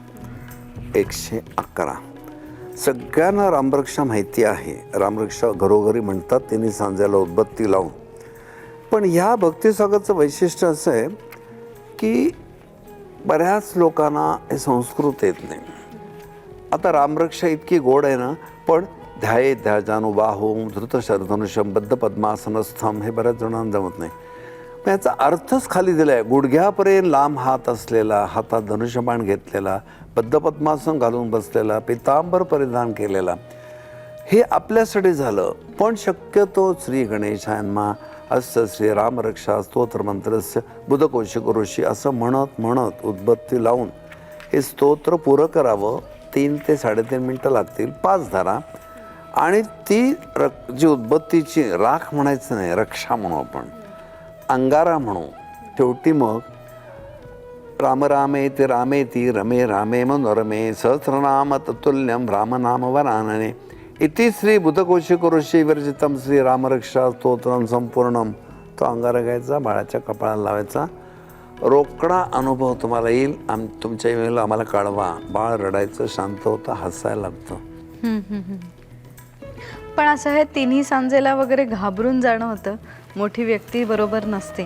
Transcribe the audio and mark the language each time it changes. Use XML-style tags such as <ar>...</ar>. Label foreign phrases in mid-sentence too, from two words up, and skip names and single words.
<mr>111 सगळ्यांना रामरक्षा माहिती आहे. रामरक्षा घरोघरी म्हणतात तिन्ही सांजेला उदबत्ती लावून. पण ह्या भक्तिसागरचं वैशिष्ट्य असं आहे की बऱ्याच लोकांना हे संस्कृत येत नाही. आता रामरक्षा इतकी गोड आहे ना, पण</mr> <sa>ध्याये ध्याजानुबाहुं धृतशरधनुष्यं बद्ध पद्मासनस्थम</sa> <mr>हे बऱ्याच जणांना जमत नाही. पण याचा अर्थच खाली दिला आहे. गुडघ्यापर्यंत लांब हात असलेला, हातात धनुष्यबाण घेतलेला, बद्ध पद्मासन घालून बसलेला, पितांबर परिधान केलेला, हे आपल्यासाठी झालं. पण शक्यतो</mr> <sa>श्री गणेशायनमा अस्य श्री रामरक्षा स्तोत्र मंत्रस्य बुधकोशिक ऋषी</sa> <mr>असं म्हणत म्हणत उदबत्ती लावून हे स्तोत्र पुरं करावं. 3 ते 3.5 मिनटं लागतील. 5 धरा आणि ती जी उदबत्तीची राख म्हणायचं नाही, रक्षा म्हणू आपण, अंगारा म्हणू. शेवटी मग</mr> <sa>राम रामेति रामेति रमे रामे मनोरमे सहस्रनाम तत्तुल्यं रामनाम वरानने इति श्री बुधकोशिक ऋषी विरचितम श्री रामरक्षा स्तोत्रम संपूर्णम.</sa> <mr>तो अंगारा घ्यायचा, बाळाच्या कपाळाला लावायचा. रोकडा अनुभव तुम्हाला येईल. तुमच्या वेळेला आम्हाला कळवा. बाळ रडायचं, शांत होतं, हसायला लागतं. पण असं हे तिन्ही सांजेला वगैरे घाबरून जाणं होतं, मोठी व्यक्ती बरोबर नसते.</mr>